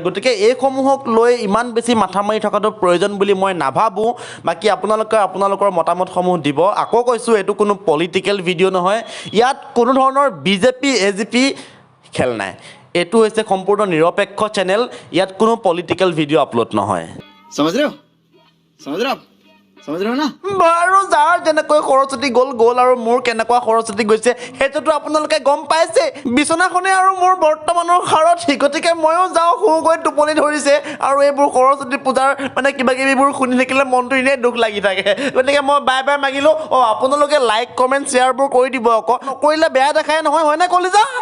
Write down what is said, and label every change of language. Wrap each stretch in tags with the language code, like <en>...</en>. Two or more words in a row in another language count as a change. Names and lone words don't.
<as>গতিকে এইসমূহক লৈ ইমান বেছি মাথা মাৰি থকাটো প্ৰয়োজন বুলি মই নাভাবোঁ। বাকী আপোনালোকে আপোনালোকৰ মতামতসমূহ দিব। আকৌ কৈছোঁ, এইটো কোনো</as> <en>political video'</en> <as>নহয়। ইয়াত কোনো ধৰণৰ B.J.P A.J.P খেল নাই। এইটো হৈছে সম্পূৰ্ণ নিৰপেক্ষ চেনেল। ইয়াত কোনো</as> <en>political video'</en> <as>আপলোড নহয়।</as> <hi>समझ रहे हो समझ रहे हो ना</hi> <as>বাৰু যাৰ যেনেকৈ খৰচতি গ'ল আৰু মোৰ কেনেকুৱা খৰচতি গৈছে সেইটোতো আপোনালোকে গম পাইছে বিচনাখনে আৰু মোৰ বৰ্তমানৰ সাৰথি গতিকে ময়ো যাওঁ শুগৈ টোপনি ধৰিছে আৰু এইবোৰ সৰস্বতী পূজাৰ মানে কিবা কিবিবোৰ শুনি থাকিলে মনটো এনেই দুখ লাগি থাকে গতিকে মই</as> <en>bye bye</en> <as>মাগিলোঁ আপোনালোকে</as> <en>like comment shareবোৰ</en> <as>কৰি দিব আকৌ নকৰিলে বেয়া দেখাই নহয় হয়নে কলিজা</as>